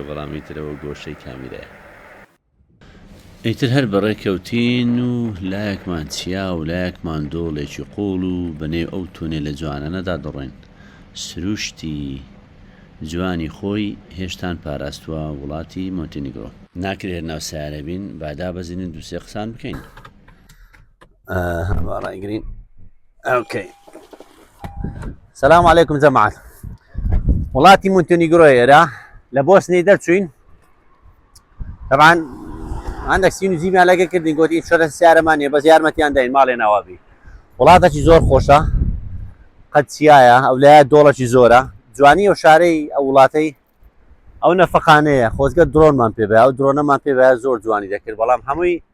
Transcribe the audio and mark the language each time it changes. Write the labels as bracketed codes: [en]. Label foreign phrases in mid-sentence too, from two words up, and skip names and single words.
[ckb] بەڵامی ترەوە گۆشەی کامیرەیە ئیتر هەر بەڕێکەوتین و لایەکمان چیا و لایەکمان دۆڵێکی قوڵ و بەنێو ئەو تونێ لە جوانانەدا دەڕێن سروشتی جوانی خۆی هێشتان پاراستووە وڵاتی مۆنتێنیگرۆ ناکرێت ناو سیارە بین بادا بەزینن دووسێ قسان بکەین ڕایگرین ئۆکەی [ar] سلام عليكم [ckb] جماعة وڵاتی مۆنتێنیگرۆ ئێرە لە بۆسنی دەرچوین طبعا هەندێک سین و زیمیان لەگە کردین گوتی شۆرە سیارەمانیە بەس یارمەتیان داین ماڵێ ناوابی وڵاتێکی زۆر خۆشە قەت چیایە ئەو لایە دۆڵەکی زۆرە جوانی و شارەی ئەو وڵاتەی ئەو نەفەقانەیە خۆزگە درۆنمان پێ بە ئەو درۆنەمان پێ بە زۆر جوانی دەکرد بەڵام هەمووی